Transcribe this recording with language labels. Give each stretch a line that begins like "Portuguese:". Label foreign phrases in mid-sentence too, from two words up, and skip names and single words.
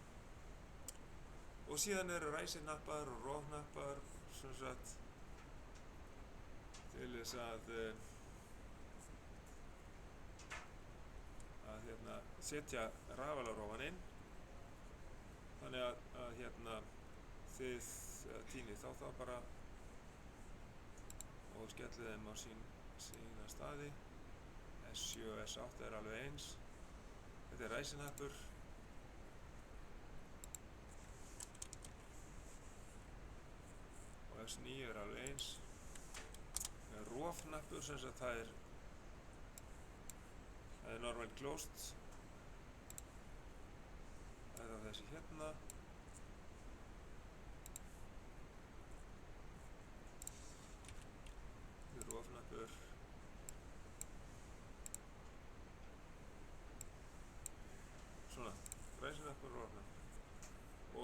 Icelandic: Og síðan eru ræsihnappar og rofhnappar, sem sagt, til þess að hérna setja rafalarófan inn, þannig að hérna þið tínið þá bara og skellið þeim á sína staði. S7 og S8 er alveg eins. Þetta er ræsihnappur. Og S9 er alveg eins. Rofhnappur, sem sagt það er
English: normal closed.
Icelandic: Það er þessi hérna. Þetta er rofhnappur. Svona, ræsihnappur og rofhnappur.